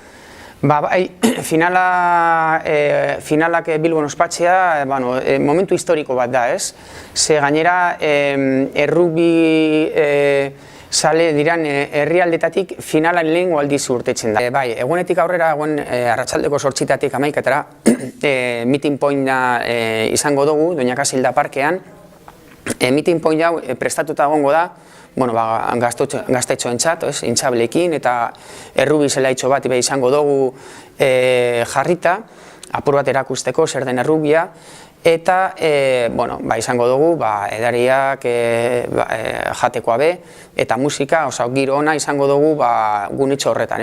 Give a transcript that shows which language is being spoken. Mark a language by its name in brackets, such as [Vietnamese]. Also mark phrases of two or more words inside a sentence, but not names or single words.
[Basque] Finalak Bilbon ospatzea, momentu historiko bat da, ez? Ze gainera, errugbi sale diran herrialdetatik finalan lehengo aldiz urtetzen da. Egunetik aurrera, arratsaldeko 8:00 11:00 [English] meeting point [Basque] izango dugu, Doña Casilda parkean. [English] Meeting point [Basque] hau prestatuta egongo da, gaztetxoentzat, intxablekin, eta errubi zelaitxo bat izango dugu jarrita, apur bat erakusteko zer den errubia, eta izango dugu edariak jatekoa be, eta musika, giro ona izango dugu gunitxo horretan.